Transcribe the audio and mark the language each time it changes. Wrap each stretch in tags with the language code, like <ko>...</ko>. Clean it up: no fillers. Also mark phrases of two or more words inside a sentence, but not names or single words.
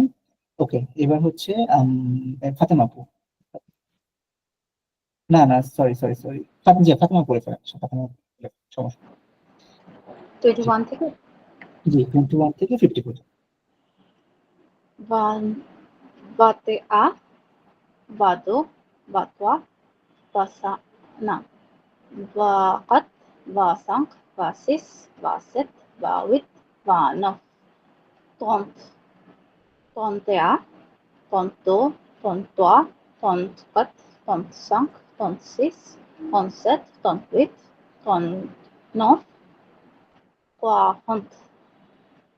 <bn>ওকে, এবার হচ্ছে ফাতেমা আপু। না না,</bn> <en>sorry sorry sorry,</en> <bn>ফাতেমা করে ফেলেন, ফাতেমা, সমস্যা 21 থেকে জি 21 থেকে 50 পর্যন্ত। Van, bate a, vado, vatwa, vasa, na, vakat, vasank, vasis, vaset, vavit, vana, tont, tontea, tonto, tontoa, tontkat, tontsank, tontsis, tonset, tontvit, tontnof, toahont,</bn>